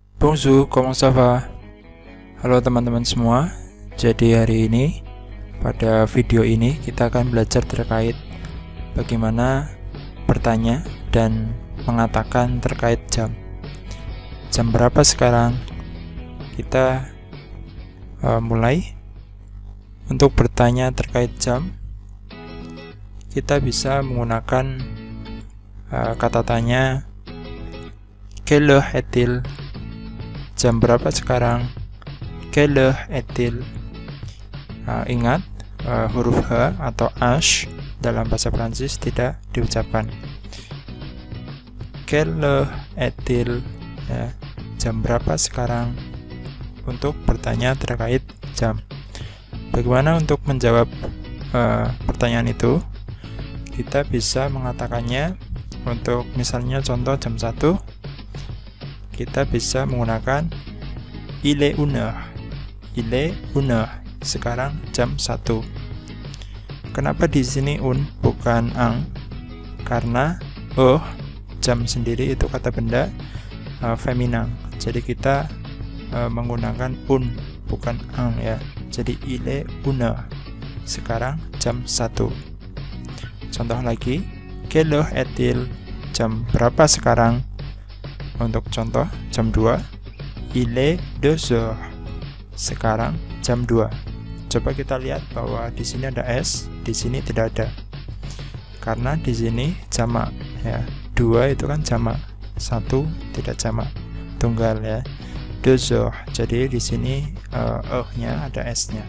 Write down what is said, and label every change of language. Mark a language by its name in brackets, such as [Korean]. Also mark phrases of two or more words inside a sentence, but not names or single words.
[French] Bonjour, comment ça va? [Indonesian] Halo teman-teman semua. Jadi hari ini, pada video ini kita akan belajar terkait bagaimana bertanya dan mengatakan terkait jam. Jam berapa sekarang? Kita mulai. Untuk bertanya terkait jam, kita bisa menggunakan kata tanya [French] quelle heure est-il? [Indonesian] Jam berapa sekarang? [French] Quelle heure est-il? [Indonesian] Ingat, huruf H atau H dalam bahasa Prancis tidak diucapkan. [French] Quelle heure est-il? [Indonesian] Ya, jam berapa sekarang? Untuk bertanya terkait jam. Bagaimana untuk menjawab pertanyaan itu? Kita bisa mengatakannya untuk misalnya contoh jam 1. Kita bisa menggunakan [French] il est une heure. Il est une heure. [Indonesian] Sekarang jam 1. Kenapa di sini un bukan ang? Karena jam sendiri itu kata benda feminan. Jadi kita menggunakan un bukan ang ya. [French] Jadi il est une heure. [Indonesian] Sekarang jam 1. Contoh lagi, [French] quelle heure est-il? [Indonesian] Jam berapa sekarang? Untuk contoh, jam 2, [French] il est 2 heures. [Indonesian] Sekarang jam 2. Coba kita lihat bahwa di sini ada S, di sini tidak ada. Karena di sini jamak ya. 2 itu kan jamak, 1 tidak jamak, tunggal ya. [French] 2 heures. [Indonesian] Jadi di sini nya ada S-nya.